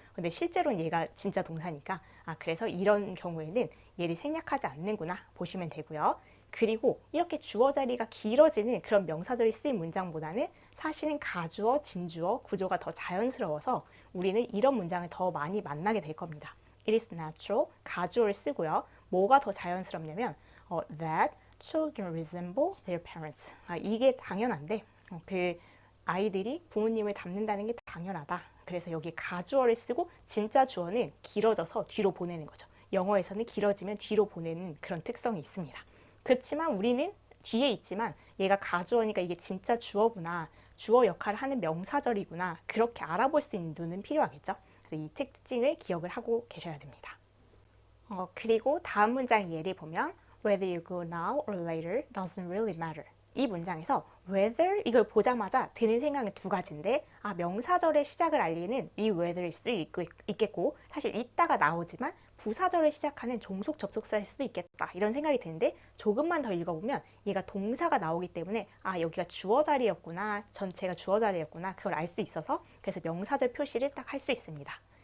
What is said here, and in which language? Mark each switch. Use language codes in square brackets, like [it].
[ko] 근데 실제로는 얘가 진짜 동사니까 그래서 이런 경우에는 얘를 생략하지 않는구나 보시면 되고요. 그리고 이렇게 주어 자리가 길어지는 그런 명사절이 쓰인 문장보다는 사실은 가주어, 진주어 구조가 더 자연스러워서 우리는 이런 문장을 더 많이 만나게 될 겁니다. [en] It is natural, [ko] 가주어를 쓰고요. 뭐가 더 자연스럽냐면 [en] that children resemble their parents. [ko] 이게 당연한데 그 아이들이 부모님을 닮는다는 게 당연하다. 그래서 여기 가주어를 쓰고 진짜 주어는 길어져서 뒤로 보내는 거죠. 영어에서는 길어지면 뒤로 보내는 그런 특성이 있습니다. 그렇지만 우리는 뒤에 있지만 얘가 가주어니까 이게 진짜 주어구나. 주어 역할을 하는 명사절이구나. 그렇게 알아볼 수 있는 눈은 필요하겠죠. 그래서 이 특징을 기억을 하고 계셔야 됩니다. 그리고 다음 문장 예를 보면 [en] Whether you go now or later doesn't really matter. [ko] 이 문장에서 whether 이걸 보자마자 드는 생각은 두 가지인데 명사절의 시작을 알리는 이 whether일 수도 있겠고 사실 이따가 나오지만 부사절을 시작하는 종속 접속사일 수도 있겠다 이런 생각이 드는데 조금만 더 읽어보면 얘가 동사가 나오기 때문에 여기가 주어 자리였구나 전체가 주어 자리였구나 그걸 알 수 있어서 그래서 명사절 표시를 딱 할 수 있습니다.